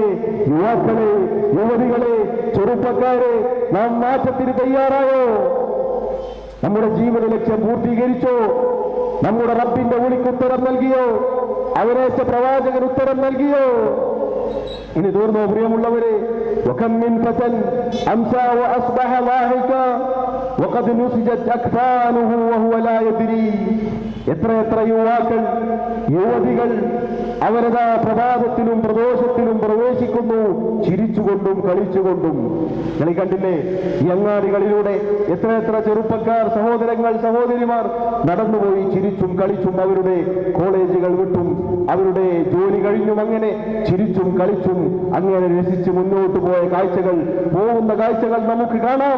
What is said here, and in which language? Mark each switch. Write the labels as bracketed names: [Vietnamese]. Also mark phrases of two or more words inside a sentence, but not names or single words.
[Malayalam] യുവാക്കളെ, യുവതികളെ, ചെറുപ്പക്കാരെ, നാം മാറ്റത്തിന് തയ്യാറായോ? നമ്മുടെ ജീവിത ലക്ഷ്യം പൂർത്തീകരിച്ചോ? നമ്മുടെ റബ്ബിന്റെ വിളിക്ക് ഉത്തരം നൽകിയോ? അവരേച്ച പ്രവാചകൻ ഉത്തരം നൽകിയോ? ഇനി തീർന്നോ പ്രിയമുള്ളവരെ? [Arabic] وكم من فتى أمسى وأصبح ضاحكا وقد نسجت أكفانه وهو لا يدري. [Malayalam] എത്ര യുവാക്കൾ യുവതികൾ അവരതാ പ്രഭാതത്തിലും പ്രദോഷത്തിലും പ്രവേശിക്കുന്നു, ചിരിച്ചുകൊണ്ടും കളിച്ചുകൊണ്ടും. നിങ്ങൾ കണ്ടില്ലേ ഈ അങ്ങാടികളിലൂടെ എത്ര ചെറുപ്പക്കാർ, സഹോദരങ്ങൾ, സഹോദരിമാർ നടന്നുപോയി ചിരിച്ചും കളിച്ചും അവരുടെ കോളേജുകൾ വിട്ടും അവരുടെ ജോലി കഴിഞ്ഞും അങ്ങനെ ചിരിച്ചും കളിച്ചും അങ്ങനെ രസിച്ച് മുന്നോട്ട് പോയ കാഴ്ചകൾ, പോകുന്ന കാഴ്ചകൾ നമുക്ക് കാണാം.